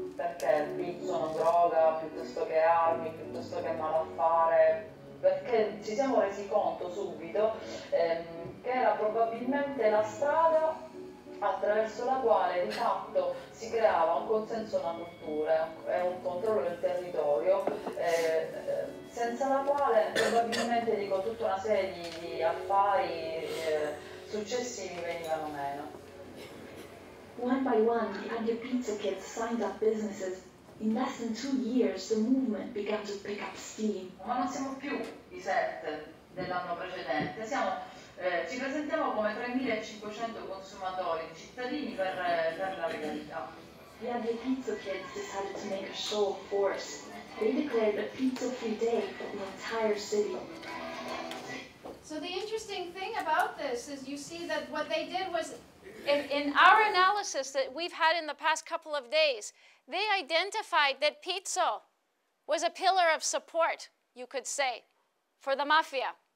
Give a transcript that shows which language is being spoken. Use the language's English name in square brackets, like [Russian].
[Italian] Perché il pizzo non droga, piuttosto che armi, piuttosto che malaffare, perché ci siamo resi conto subito che era probabilmente la strada attraverso la quale di fatto si creava un consenso, una cultura e un controllo del territorio, senza la quale probabilmente tutta una serie di affari successivi venivano meno. [English] One by one, the Adio Pizzo kids signed up businesses. In less than 2 years, the movement began to pick up steam. [Italian] Ma non siamo più i 7 dell'anno precedente, ci presentiamo come 3.500 consumatori, cittadini per la legalità. [English] The Adio Pizzo kids decided to make a show of force. They declared a pizza-free day for the entire city. So the interesting thing about this is you see that what they did was, in our analysis that we've had in the past couple of days, they identified that pizzo was a pillar of support, you could say, for the mafia.